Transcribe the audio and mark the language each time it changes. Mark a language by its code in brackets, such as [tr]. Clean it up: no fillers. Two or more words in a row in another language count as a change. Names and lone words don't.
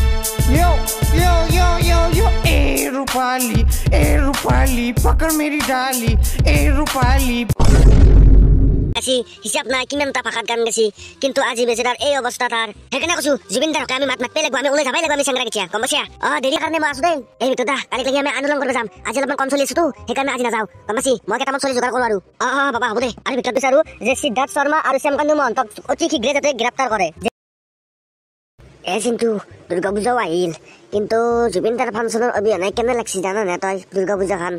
[hi] यो यो यो यो यो ए रूपाली पकड़ मेरी डाली ए रूपाली [as] হিসাব নাই কিমানটা ভাষাত গান গাইছি কিন্তু আজি বেচাৰাৰ এই অৱস্থা তাৰ সেইকাৰণে কৈছো জুবিনদাৰকে আমি মাত মাতিব লাগিব আমি ওলাই যাবাই লাগিব আমি চেংৰা কেতিয়া গম পাইছা দেৰি কাৰণে মই আছো দেই এই ভিতৰতে কালি লাগি আমি আন্দোলন কৰিব যাম আজি অলপমান কম চলি আছোতো সেইকাৰণে আজি নাযাওঁ গম পাইছি মই কেইটামান চলি যোগাৰ কৰোঁ আৰু বাবা হ'ব দে আৰু ভিতৰত বিচাৰো যে সিদ্ধাৰ্থ শৰ্মা আৰু শ্যামকান্ত মহন্তক অতি শীঘ্ৰে যাতে গ্ৰেপ্তাৰ কৰে কিন্তু দুৰ্গা পূজাও আহিল কিন্তু জুবিনদাৰ ফাংচনৰ অবিহনে কেনে লাগছি জানানে তই দুৰ্গা পূজাখন